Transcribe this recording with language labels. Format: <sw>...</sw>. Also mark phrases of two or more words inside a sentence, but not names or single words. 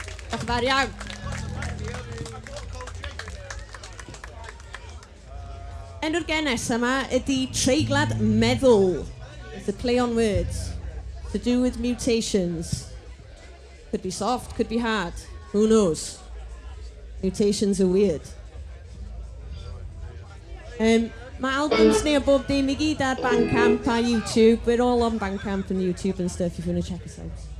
<cy>Diolch yn fawr iawn. Enw'r genes yma ydy Treiglad Medddwl.</cy> <en>It's a play on words. To do with mutations. Could be soft, could be hard. Who knows? Mutations are weird.</en> <cy>Mae albums ni o bob dim I gyd ar Bandcamp a YouTube.</cy> <en>We're all on Bandcamp and YouTube and stuff if you want to check us out.</en>